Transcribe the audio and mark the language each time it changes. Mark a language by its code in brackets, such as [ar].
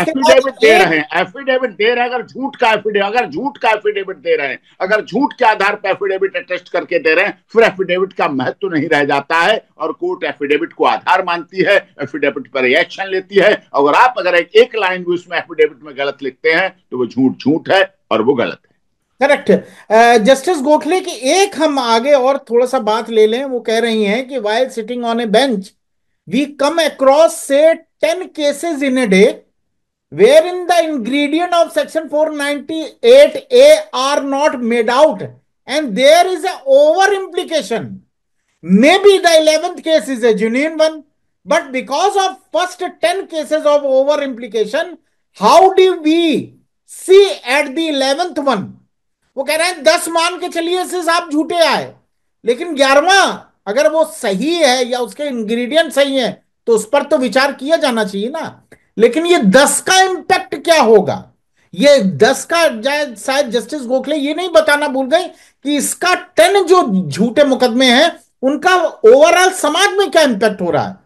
[hi] Affidavit दे रहे हैं, affidavit दे रहे हैं, अगर झूठ का एफिडेविट दे रहे हैं, अगर झूठ के आधार पर एफिडेविट अटेस्ट करके दे रहे हैं, फिर एफिडेविट का महत्व नहीं रह जाता है, और कोर्ट एफिडेविट को आधार मानती है, एफिडेविट पर एक्शन लेती है। अगर आप एक लाइन भी उसमें एफिडेविट में गलत लिखते हैं तो वो झूठ है और वो गलत है। करेक्ट। जस्टिस गोखले की एक हम आगे और थोड़ा सा बात ले लें। वो कह रही हैं कि [en] while sitting on a bench we come across say 10 cases in a day wherein the ingredient of section 498A are not made out and there is a over implication. Maybe the 11th case is a genuine one, but because of first 10 cases of over implication, how do we see at the 11th one? [hi] वो कह रहे हैं 10 मान के चलिए से साहब झूठे आए, लेकिन 11वां अगर वो सही है या उसके इंग्रेडिएंट सही है तो उस पर तो विचार किया जाना चाहिए ना। लेकिन ये 10 का इंपैक्ट क्या होगा, ये 10 का शायद जस्टिस गोखले ये नहीं बताना भूल गई कि इसका 10 जो झूठे मुकदमे हैं उनका ओवरऑल समाज में क्या इंपैक्ट हो रहा है।